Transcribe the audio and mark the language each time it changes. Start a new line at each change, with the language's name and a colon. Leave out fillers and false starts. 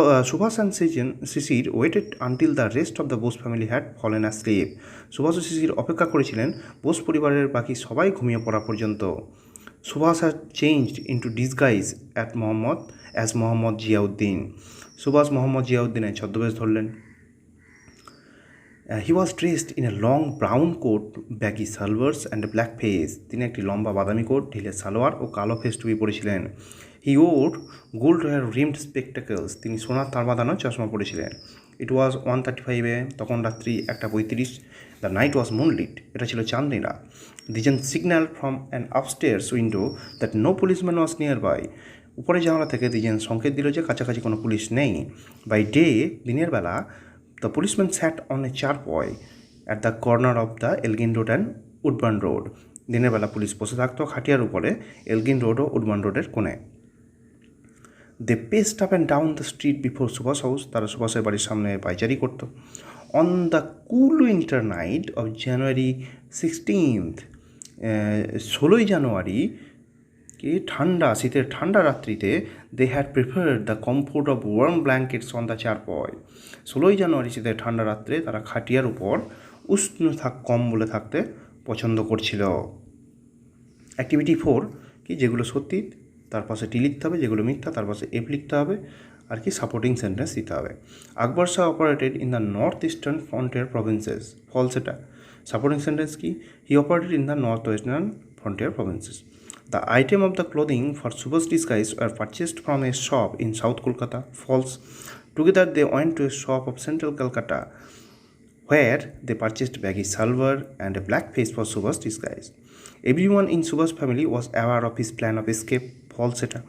English: Subhas and Sisir waited until the rest of the Bose family had fallen asleep.
Bangla: Subhash ও শিশির অপেক্ষা করেছিলেন বোস পরিবারের বাকি সবাই ঘুমিয়ে পড়া পর্যন্ত।
English: Subhas had changed into disguise as Mohammad Ziauddin.
Bangla: Subhash Mohammad জিয়াউদ্দিনের ছদ্মবেশ ধরলেন।
English: He was dressed in a long brown coat, baggy salwars and a black face.
Bangla: তিনি একটি লম্বা বাদামি কোট, ঢিলে সালোয়ার ও কালো ফেস টুপি পরেছিলেন।
English: He wore gold hair rimmed spectacles.
Bangla: তিনি সোনার তার বাঁধানো চশমা পরেছিলেন।
English: It was 1:35 AM,
Bangla: তখন রাত্রি 1:35।
English: The night was moonlit.
Bangla: এটা ছিল চাঁদনি রাত।
English: Dijan signaled from an upstairs window that no policeman was nearby.
Bangla: উপরে জানালা থেকে দিজেন সংকেত দিল যে কাছাকাছি কোনো পুলিশ নেই।
English: By day,
Bangla: দিনের বেলা,
English: the policeman sat on a charpoy at the corner of the Elgin Road and Woodburn Road.
Bangla: দিনের বেলা পুলিশ বসে থাকতো খাটিয়ার উপরে এলগিন রোড ও উডবার্ন রোডের কোণে।
English: They paced up and down the street before Subhash house.
Bangla: তারা সুভাষের বাড়ির সামনে পায়চারি করতো।
English: On the cool winter night of January 16th,
Bangla: 16ই জানুয়ারি কি শীতের ঠান্ডা রাত্রিতে
English: They had preferred the comfort of warm blankets on the charpoy.
Bangla: 16ই জানুয়ারি শীতের ঠান্ডা রাত্রে তারা খাটিয়ার উপর উষ্ণ কম্বলে থাকতে পছন্দ করছিল। অ্যাক্টিভিটি 4 কি, যেগুলো সত্যি তার পাশে টি লিখতে হবে, যেগুলো মিথ্যা তার পাশে এফ লিখতে হবে, আর কি সাপোর্টিং সেন্টেন্স দিতে হবে।
English: Akbar Shah operated in the north eastern frontier provinces. False এটা। Supporting sentence কি, he operated in the north western frontier provinces. The item of the clothing for Subha's disguise were purchased from a shop in South Kolkata. False. Together they went to a shop of Central Calcutta where they purchased baggy salwar and a black face for Subha's disguise. Everyone in Subha's family was aware of his plan of escape. False.